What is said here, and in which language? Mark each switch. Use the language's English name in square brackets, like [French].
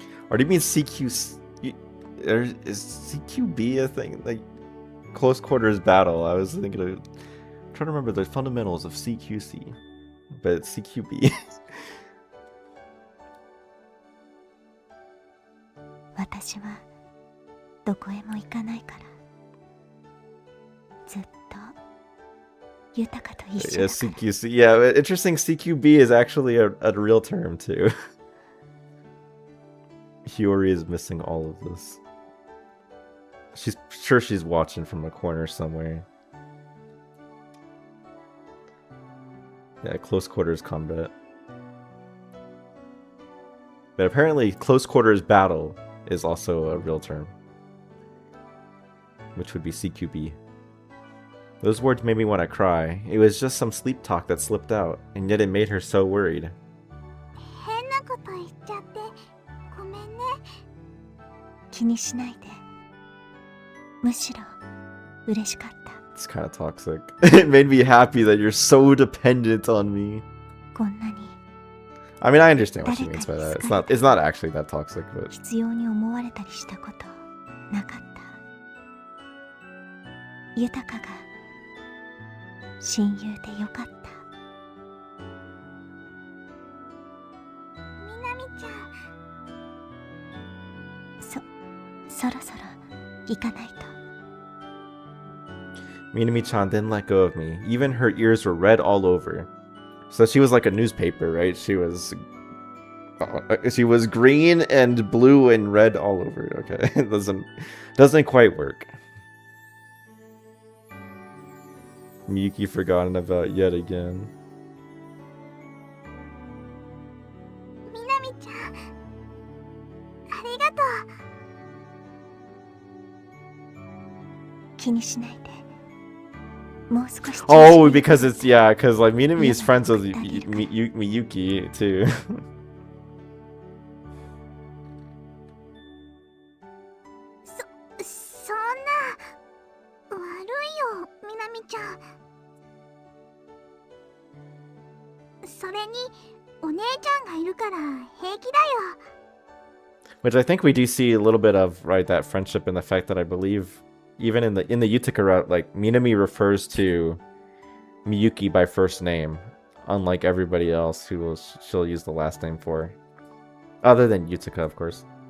[English] Or do you mean CQ? Is CQB a thing? Like close quarters battle? I was thinking of trying to remember the fundamentals of CQC, but it's CQB. [Japanese] 私はどこへも行かないから。ずっと豊かと一緒 [English] Yeah, [Japanese] だから。 [English] CQC. Yeah, interesting. CQB is actually a real term too. Hiyori is missing all of this. She's sure she's watching from a corner somewhere. Yeah, close quarters combat. But apparently close quarters battle is also a real term, which would be CQB. Those words made me want to cry. It was just some sleep talk that slipped out, and yet it made her so worried. [Japanese] 変なこと言っちゃってごめんね。気にしないで。むしろ嬉しかった。 [English] It's kind of toxic. It made me happy that you're so dependent on me. [Japanese] こんなに [English] I mean, I understand what she means by that. It's not actually that toxic, but [Japanese] 必要に思われたりしたことなかった。豊かが親友でよかった。みなみちゃん、そろそろ行かないと。 [English] Minami-chan didn't let go of me. Even her ears were red all over. So she was like a newspaper, right? She was green and blue and red all over. Okay, it doesn't quite work. Miyuki forgotten about yet again. [Japanese] みなみちゃん、ありがとう。気にしないで。もう少し。 [English] Oh, because it's because like Minami's friends with Miyuki too. [Japanese] そんな悪いよ、みなみちゃん。それにお姉ちゃんがいるから平気だよ。 [English] Which I think we do see a little bit of, right, that friendship in the fact that I believe even in the Yutaka route, like Minami refers to Miyuki by first name, unlike everybody else who she'll use the last name for. Other than Yutaka, of course.